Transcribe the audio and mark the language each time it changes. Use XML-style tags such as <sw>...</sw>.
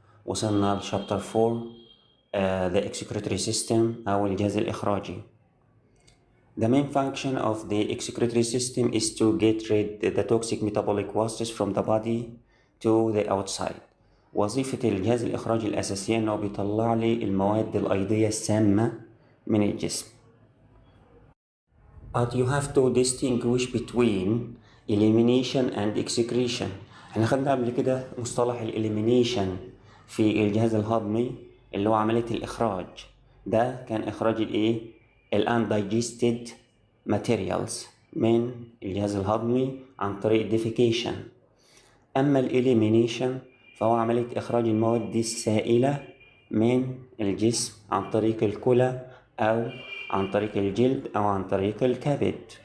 <ar>وصلنا لشابتر 4</ar> <en>the excretory system</en> <ar>او الجهاز الإخراجي.</ar> <en>The main function of the excretory system is to get rid the toxic metabolic wastes from the body to the outside.</en> <ar>وظيفة الجهاز الإخراجي الأساسية إنه بيطلع لي المواد الأيضية السامة من الجسم.</ar> <en>But you have to distinguish between elimination and excretion.</en> <ar>احنا خدنا قبل كده مصطلح الإليمينيشن في الجهاز الهضمي اللي هو عملية الإخراج. ده كان إخراج الإيه؟</ar> <en>undigested materials</en> <ar>من الجهاز الهضمي عن طريق defecation. أما الإليمينيشن فهو عملية إخراج المواد السائلة من الجسم عن طريق الكلى أو عن طريق الجلد أو عن طريق الكبد.</ar>